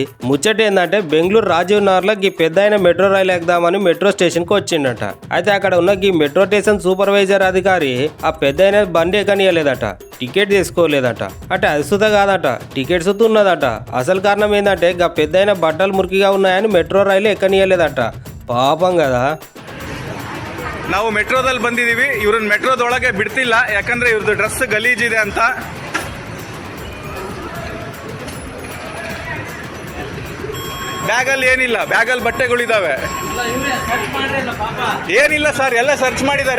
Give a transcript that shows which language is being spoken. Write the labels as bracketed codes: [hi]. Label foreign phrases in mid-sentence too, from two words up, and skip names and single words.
[te] ముచ్చట ఏంటంటే బెంగళూరు రాజీవ్ నగర్లో ఈ పెద్ద అయిన మెట్రో రైలు ఎక్కుదామని మెట్రో స్టేషన్కి వచ్చిండట. అయితే అక్కడ ఉన్న ఈ మెట్రో స్టేషన్ సూపర్వైజర్ అధికారి ఆ పెద్ద అయిన బండి ఎక్కనియలేదట, టికెట్ తీసుకోలేదట. అంటే అది సుత కాదట, టికెట్ సుత ఉన్నదట. అసలు కారణం ఏంటంటే ఆ పెద్ద అయిన బట్టలు మురికిగా ఉన్నాయని మెట్రో రైలు ఎక్కనియలేదట. పాపం కదా. [kn] ನಾವು ಮೆಟ್ರೋದಲ್ಲಿ ಬಂದಿದ್ದೀವಿ. ಇವ್ರನ್ನ ಮೆಟ್ರೋದೊಳಗೆ ಬಿಡ್ತಿಲ್ಲ, ಯಾಕಂದ್ರೆ ಇವ್ರದ್ದು ಡ್ರೆಸ್ ಗಲೀಜಿದೆ ಅಂತ. ಬ್ಯಾಗಲ್ಲಿ ಏನಿಲ್ಲ, ಬ್ಯಾಗಲ್ಲಿ ಬಟ್ಟೆಗಳಿದಾವೆ. ಏನಿಲ್ಲ ಸರ್, ಎಲ್ಲ ಸರ್ಚ್ ಮಾಡಿದ್ದಾರೆ.